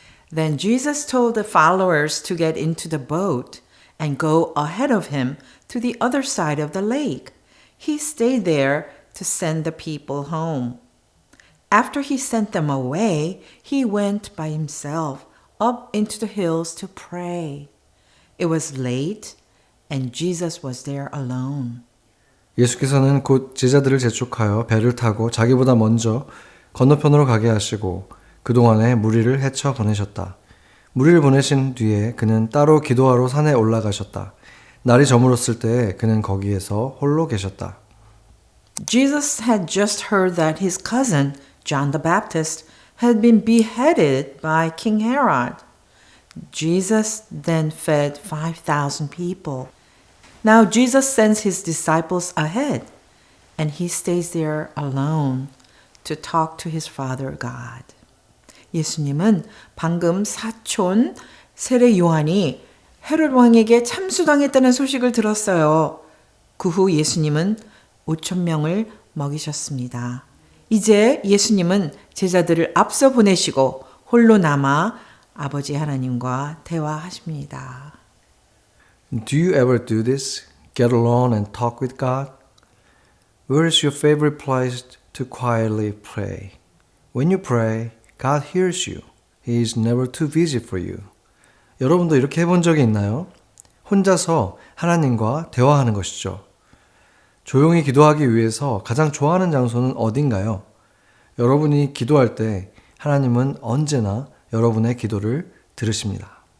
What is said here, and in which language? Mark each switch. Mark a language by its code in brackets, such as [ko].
[en] Then Jesus told the followers to get into the boat and go ahead of him to the other side of the lake. He stayed there to send the people home. After he sent them away, he went by himself up into the hills to pray. It was late, and Jesus was there alone. [ko] 예수께서는 곧 제자들을 재촉하여 배를 타고 자기보다 먼저 건너편으로 가게 하시고 그동안에 무리를 헤쳐 보내셨다. 무리를 보내신 뒤에 그는 따로 기도하러 산에 올라가셨다. 날이 저물었을 때 그는 거기에서 홀로 계셨다. [en] Jesus had just heard that his cousin, John the Baptist, had been beheaded by King Herod. Jesus then fed 5,000 people. Now Jesus sends his disciples ahead, and he stays there alone to talk to his Father God. [ko] 예수님은 방금 사촌 세례 요한이 헤롯 왕에게 참수당했다는 소식을 들었어요. 그 후 예수님은 5,000명을 먹이셨습니다. 이제 예수님은 제자들을 앞서 보내시고 홀로 남아 아버지 하나님과 대화하십니다. [en] Do you ever do this? Get alone and talk with God? Where is your favorite place to quietly pray? When you pray, God hears you. He is never too busy for you. [ko] 여러분도 이렇게 해본 적이 있나요? 혼자서 하나님과 대화하는 것이죠. 조용히 기도하기 위해서 가장 좋아하는 장소는 어딘가요? 여러분이 기도할 때 하나님은 언제나 여러분의 기도를 들으십니다.